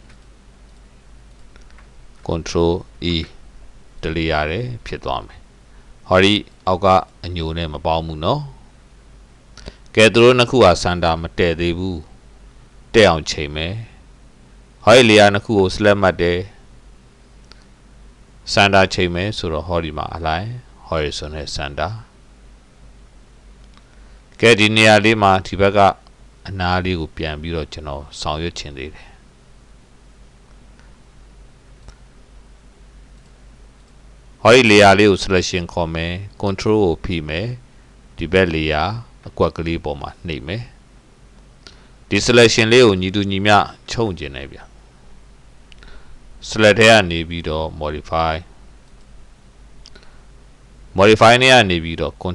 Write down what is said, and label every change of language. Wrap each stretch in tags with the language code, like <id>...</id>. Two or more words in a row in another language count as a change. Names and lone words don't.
<en>control E</en> <my>တလီရတယ်ဖြစ်သွားမယ်ဟောဒီအောက်ကအညိုနဲ့မပေါင်းဘူးเนาะကဲသူတို့နှစ်ခုဟာစန်တာမတည့်သေးဘူးတက်အောင်ချိန်မယ်ဟောဒီ layer နှစ်ခုကို select မှတ်တယ်စန်တာချိန်မယ်ဆိုတော့ဟောဒီမှာ</my> <en>align horizontal center</en> <my>ကဲဒီနေရာလေးမှာဒီဘက်ကအနားလေးကိုပြန်ပြီးတော့ကျွန်တော်ဆောင်ရွက်ချင်သေးတယ် ဟောဒီ layer လေးကို selection ခေါ်မယ် control ကိုဖိမယ်ဒီဘက် layer အကွက်ကလေးပေါ်မှာနှိပ်မယ်ဒီ selection လေးကိုညီတူညီမျှချုံကျင်နေဗျ select ထဲကနေပြီးတော့ modify နဲ့ကနေပြီးတော့</my>